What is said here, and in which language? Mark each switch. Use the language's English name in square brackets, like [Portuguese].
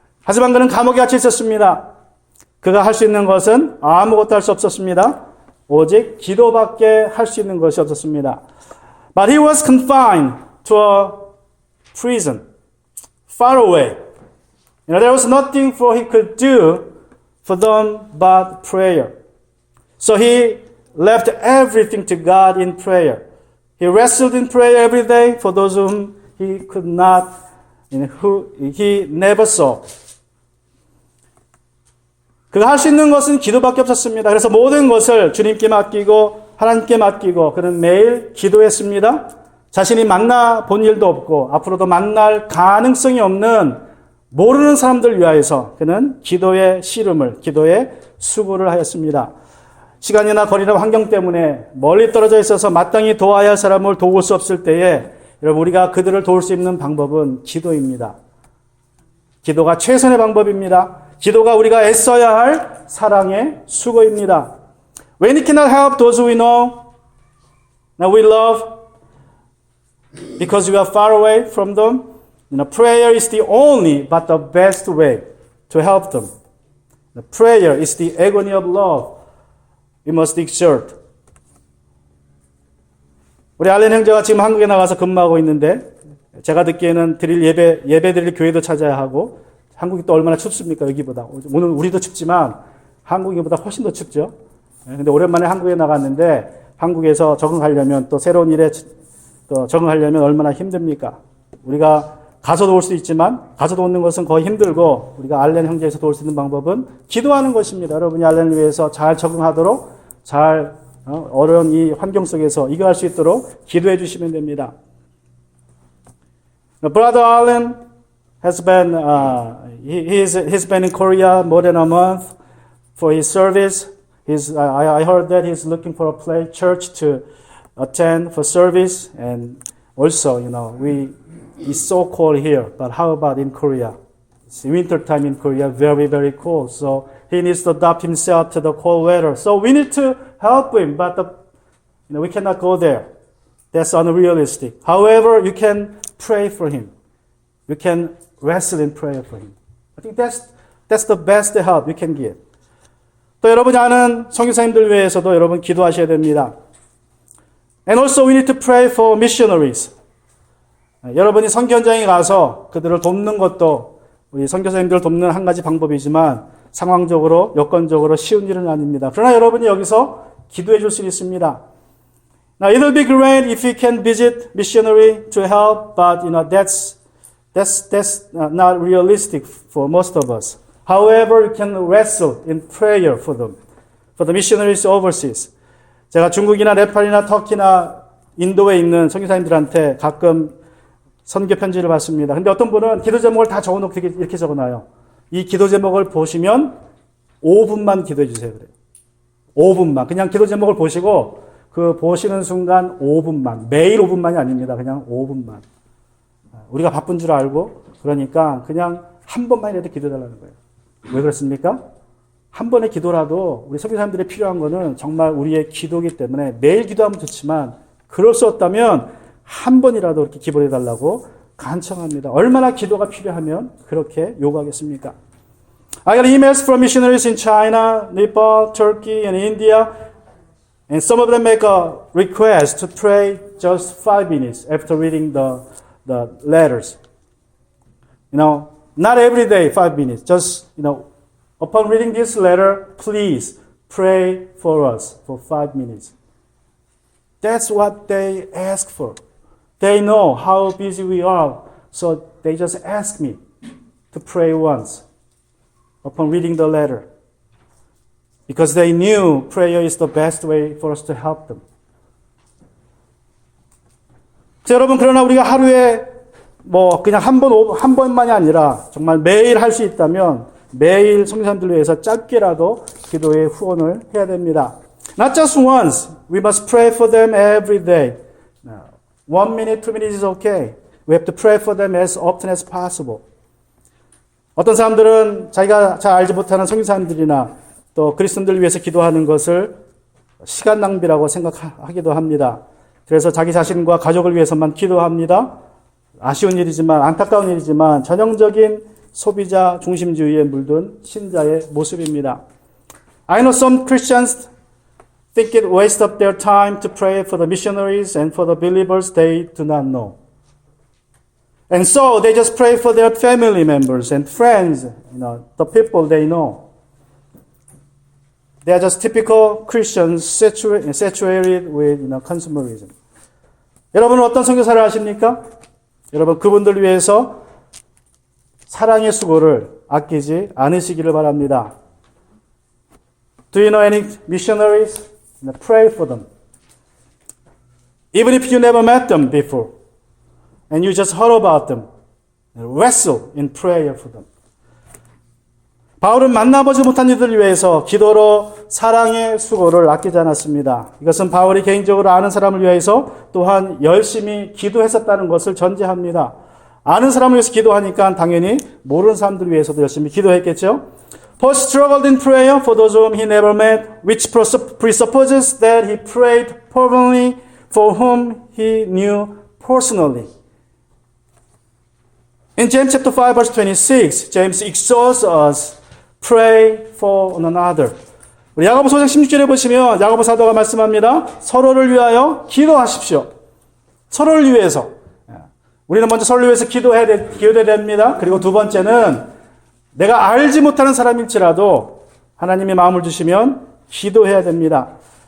[Korean] 하지만 그는 감옥에 갇혀 있었습니다. 그가 할 수 있는 것은 아무것도 할 수 없었습니다. 오직 기도밖에 할 수 있는 것이 없었습니다. [English] But he was confined to a prison, far away. There was nothing for he could do for them but prayer. So he left everything to God in prayer. He wrestled in prayer every day for those whom he could not, who he never saw. [Korean] 그가 할 수 있는 것은 기도밖에 없었습니다. 그래서 모든 것을 주님께 맡기고 하나님께 맡기고 그는 매일 기도했습니다. 자신이 만나본 일도 없고 앞으로도 만날 가능성이 없는 모르는 사람들 위하여서 그는 기도의 씨름을, 기도의 수고를 하였습니다. 시간이나 거리나 환경 때문에 멀리 떨어져 있어서 마땅히 도와야 할 사람을 도울 수 없을 때에 여러분 우리가 그들을 도울 수 있는 방법은 기도입니다. 기도가 최선의 방법입니다. 기도가 우리가 애써야 할 사랑의 수고입니다. [English] When we cannot help those we know, that we love, because we are far away from them, prayer is the only but the best way to help them. Prayer is the agony of love we must exert. [Korean] 우리 알렌 형제가 지금 한국에 나가서 근무하고 있는데 제가 듣기에는 예배 드릴 교회도 찾아야 하고 한국이 또 얼마나 춥습니까? 여기보다. 오늘 우리도 춥지만 한국이보다 훨씬 더 춥죠. 근데 오랜만에 한국에 나갔는데 한국에서 적응하려면 또 새로운 일에 또 적응하려면 얼마나 힘듭니까? 우리가 가서 도울 수 있지만 가서 도우는 것은 거의 힘들고 우리가 알렌 형제에서 도울 수 있는 방법은 기도하는 것입니다. 여러분이 알렌을 위해서 잘 적응하도록 잘 어려운 이 환경 속에서 이겨할 수 있도록 기도해 주시면 됩니다. [English] Brother Allen has been he's been in Korea more than a month for his service. I heard that he's looking for a church to attend for service, and also it's so cold here. But how about in Korea? It's winter time in Korea, very very cold. So he needs to adapt himself to the cold weather. So we need to help him, but we cannot go there. That's unrealistic. However, you can pray for him. You can wrestle in prayer for him. I think that's the best help you can give. [Korean] 또 여러분이 아는 선교사님들 위해서도 여러분 기도하셔야 됩니다. [English] And also we need to pray for missionaries. [Korean] 여러분이 선교 현장에 가서 그들을 돕는 것도 우리 선교사님들을 돕는 한 가지 방법이지만 상황적으로 여건적으로 쉬운 일은 아닙니다. 그러나 여러분이 여기서 기도해 줄 수 있습니다. [English] Now it will be great if you can visit missionary to help, but that's not realistic for most of us. However, you can wrestle in prayer for them, for the missionaries overseas. [Korean] 제가 중국이나 네팔이나 터키나 인도에 있는 선교사님들한테 가끔 선교 편지를 받습니다. 근데 어떤 분은 기도 제목을 다 적어놓고 이렇게 적어놔요. 이 기도 제목을 보시면 5분만 기도해 주세요. 그래요. 5분만. 그냥 기도 제목을 보시고 그 보시는 순간 5분만. 매일 5분만이 아닙니다. 그냥 5분만. 우리가 바쁜 줄 알고 그러니까 그냥 한 번만이라도 기도해달라는 거예요. 왜 그렇습니까? 한 번의 기도라도 우리 선교사님들이 필요한 거는 정말 우리의 기도이기 때문에 매일 기도하면 좋지만 그럴 수 없다면 한 번이라도 이렇게 기도해달라고 간청합니다. 얼마나 기도가 필요하면 그렇게 요구하겠습니까? [English] I got emails from missionaries in China, Nepal, Turkey, and India, and some of them make a request to pray just 5 minutes after reading the letters. Not every day 5 minutes. Just, upon reading this letter, please pray for us for 5 minutes. That's what they ask for. They know how busy we are, so they just ask me to pray once upon reading the letter. Because they knew prayer is the best way for us to help them. [Korean] 자, 여러분, 그러나 우리가 하루에 그냥 한 번만이 아니라 정말 매일 할 수 있다면 매일 성도님들을 위해서 짧게라도 기도의 후원을 해야 됩니다. [English] Not just once. We must pray for them every day. 1 minute, 2 minutes is okay. We have to pray for them as often as possible. [Korean] 어떤 사람들은 자기가 잘 알지 못하는 성도님들이나 또 그리스도인들을 위해서 기도하는 것을 시간 낭비라고 생각하기도 합니다. 그래서 자기 자신과 가족을 위해서만 기도합니다. 아쉬운 일이지만 안타까운 일이지만 전형적인 소비자 중심주의에 물든 신자의 모습입니다. [English] I know some Christians think it waste of their time to pray for the missionaries and for the believers they do not know. And so they just pray for their family members and friends, the people they know. They are just typical Christians saturated with consumerism. [Korean] 여러분은 어떤 선교사를 하십니까? 여러분 그분들 위해서 사랑의 수고를 아끼지 않으시기를 바랍니다. [English] Do you know any missionaries? Pray for them. Even if you never met them before, and you just heard about them, wrestle in prayer for them. [Korean] 바울은 만나보지 못한 이들을 위해서 기도로 사랑의 수고를 아끼지 않았습니다. 이것은 바울이 개인적으로 아는 사람을 위해서 또한 열심히 기도했었다는 것을 전제합니다. 아는 사람을 위해서 기도하니까 당연히 모르는 사람들을 위해서도 열심히 기도했겠죠. [English] Paul struggled in prayer for those whom he never met, which presupposes that he prayed fervently for whom he knew personally. In James chapter 5 verse 26, James exhorts us pray for one another. [Korean] 우리 야고보서 5장 16절에 보시면 야고보 사도가 말씀합니다. 서로를 위하여 기도하십시오. 서로를 위해서. 우리는 먼저 서로를 위해서 기도해야 됩니다. 그리고 두 번째는 내가 알지 못하는 사람일지라도 하나님이 마음을 주시면 기도해야 됩니다.